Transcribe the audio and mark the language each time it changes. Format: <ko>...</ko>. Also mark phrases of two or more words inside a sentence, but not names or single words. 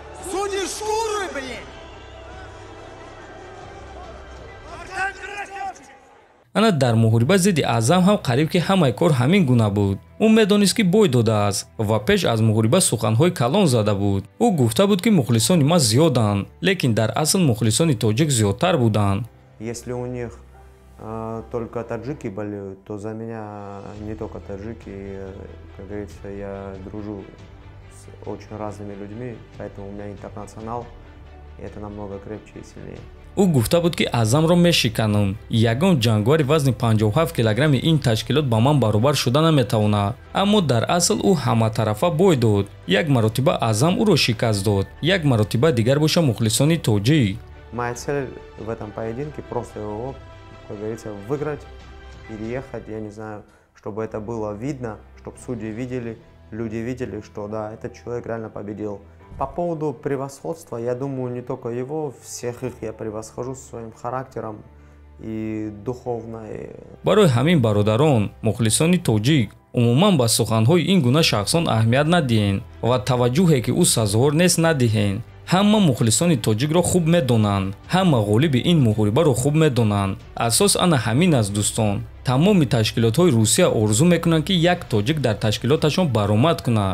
<tg>ана дар муҳориба зидди Аъзам ҳам қариб ки ҳамаи кор ҳамин гуна буд. ӯ медонист ки бой додааст ва пеш аз муҳориба суханҳои калон зада буд. ӯ гуфта буд ки мухлисони ман зиёданд, лекин дар асл мухлисони тоҷик зиёдтар буданд.</tg> <ru>Если у них только таджики болеют, то за меня не только таджики, как говорится, я дружу с очень разными людьми, поэтому у меня интернационал, и это намного крепче и сильнее.</ru> <tg>ӯ гуфта буд ки Аъзамро мешиканам. ягон ҷангвари вазни 57 кг ин ташкилот ба ман баробар шуда наметавонад. аммо дар асл ӯ ҳаматарафа бой дод. як маротиба Аъзам ӯро шикаст дод, як маротиба дигар боша мухлисони тоҷик.</tg> <ru>Моя цель в этом поединке просто его, как говорится, выиграть, переехать, я не знаю, чтобы это было видно, чтобы судьи видели, люди видели, что да, этот человек реально победил. По поводу превосходства, я думаю, не только его, всех их я превосхожу своим характером и духовной.</ru> <tg>барои ҳамин бародарон, мухлисони тоҷик, умуман ба суханҳои ин гуна шахсон аҳамият надиҳен ва таваҷҷӯҳе ки ӯ сазовор нест надиҳен. ҳама мухлисони тоҷикро хуб медонанд, ҳама ғолиби ин муҳорибаро хуб медонанд. асос ана ҳамин аст дӯстон. тамоми ташкилотҳои Русия орзу мекунанд ки як тоҷик дар ташкилоташон баромад кунад.</tg>